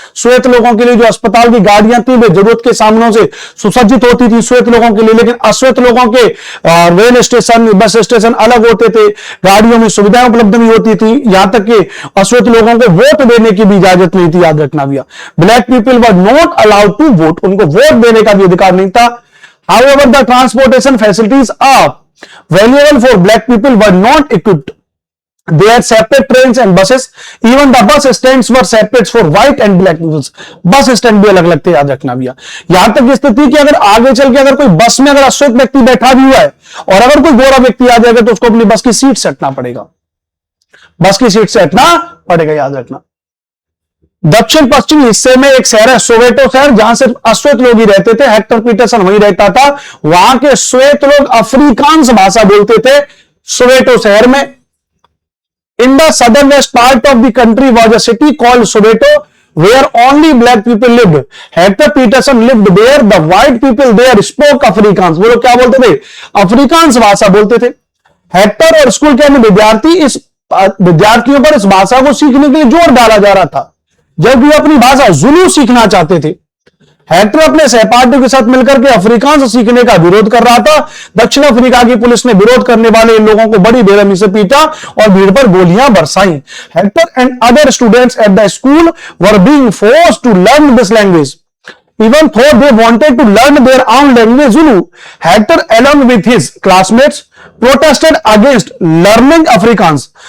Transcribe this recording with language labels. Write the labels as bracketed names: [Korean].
[Hindi] श्वेत लोगों के लिए जो अस्पताल की गाड़ियां थी वे जरूरत के सामानों से सुसज्जित होती थी श्वेत लोगों के लिए, लेकिन अश्वेत लोगों के रेल स्टेशन, बस स्टेशन अलग होते थे, गाड़ियों में सुविधाएं उपलब्ध नहीं होती थी। यहां तक कि अश्वेत लोगों को वोट देने की भी इजाजत नहीं थी, याद रखना भैया। [English] black people were not allowed to vote, [Hindi] उनको वोट देने का भी अधिकार नहीं था। [English] However the transportation facilities are valuable for black people were not equipped. They had separate trains and buses. Even the bus stands were separate for white and black people. [Hindi] Bus stand भी अलग लगते, याद रखना भैया। यहां तक स्थिति कि अगर आगे चल के अगर कोई बस में अगर अश्वेत व्यक्ति बैठा भी हुआ है और अगर कोई गोरा व्यक्ति आ जाएगा तो उसको अपनी बस की सीट से हटना पड़ेगा, बस की सीट से हटना पड़ेगा, याद रखना। दक्षिण पश्चिमी हिस्से में एक शहर है सोवेटो शहर, जहां सिर्फ अश्वेत लोग ही रहते थे। हेक्टर पीटरसन वहीं रहता था। वहां के श्वेत लोग अफ्रीकांस भाषा बोलते थे सोवेटो शहर में। [English] In the southern west part of the country was a city called Soweto, where only black people lived. Hector Peterson lived there. The white people there spoke Afrikaans. [Hindi] वो लोग क्या बोलते थे? अफ्रीकांस भाषा बोलते थे। हेक्टर और स्कूल के अन्य विद्यार्थियों पर इस भाषा को सीखने के लिए जोर डाला जा रहा था, जबकि वो अपनी भाषा जुलू सीखना चाहते थे। हेक्टर अपने सहपाठियों के साथ मिलकर के अफ्रीकांस सीखने का विरोध कर रहा था। दक्षिण अफ्रीका की पुलिस ने विरोध करने वाले इन लोगों को बड़ी बेरहमी से पीटा और भीड़ पर गोलियां बरसाई। [English] Hector and other students at the school were being forced to learn this language even though they wanted to learn their own language Zulu. Hector along with his classmates protested against learning Afrikaans.